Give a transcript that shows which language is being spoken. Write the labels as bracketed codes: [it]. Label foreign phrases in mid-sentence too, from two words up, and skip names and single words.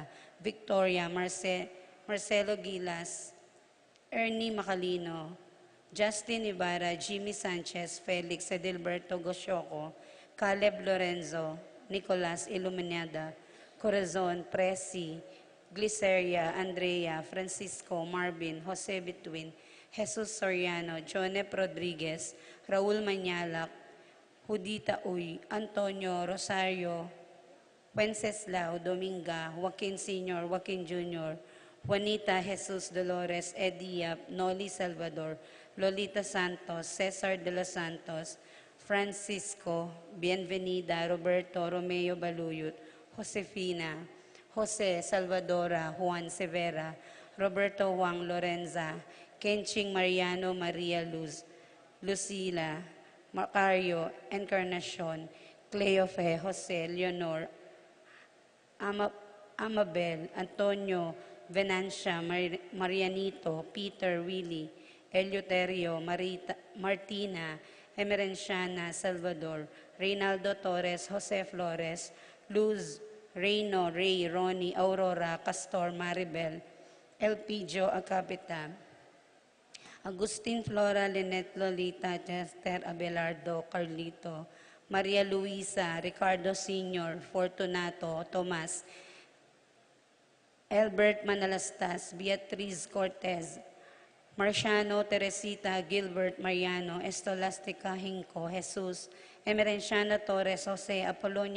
[tl] Victoria, Marcelo Gilas, Ernie Macalino, Justin Ibarra, Jimmy Sanchez, Felix Edilberto Gosyoco, Caleb Lorenzo, Nicolas Iluminada, Corazon, Presi, Gliceria, Andrea, Francisco, Marvin, Jose Betwin, Jesus Soriano, Jonep Rodriguez, Raul Manyalak, Judita Uy, Antonio Rosario, Wenceslao, Dominga, Joaquin Sr., Joaquin Jr., Juanita Jesus Dolores, Ediap, Noli Salvador, Lolita Santos, Cesar de los Santos, Francisco, Bienvenida, Roberto Romeo Baluyot, Josefina, Jose Salvadora, Juan Severa, Roberto Juan Lorenza, Kenching Mariano Maria Luz, Lucila, Macario, Encarnacion, Cleofe, Jose, Leonor, Amabel, Antonio, Venancia, Marianito, Peter, Willie, Eleuterio, Martina, Emerenciana, Salvador, Reynaldo Torres, Jose Flores, Luz, Reyno, Ray, Ronnie, Aurora, Castor, Maribel, Elpidio Acapita, Agustin Flora, Lynette Lolita, Chester Abelardo, Carlito, Maria Luisa, Ricardo Sr., Fortunato, Tomas, Albert Manalastas, Beatriz Cortez, Marciano, Teresita, Gilbert Mariano, Estolastica Hinco, Jesus, Emerenciana Torres, Jose, Apolonia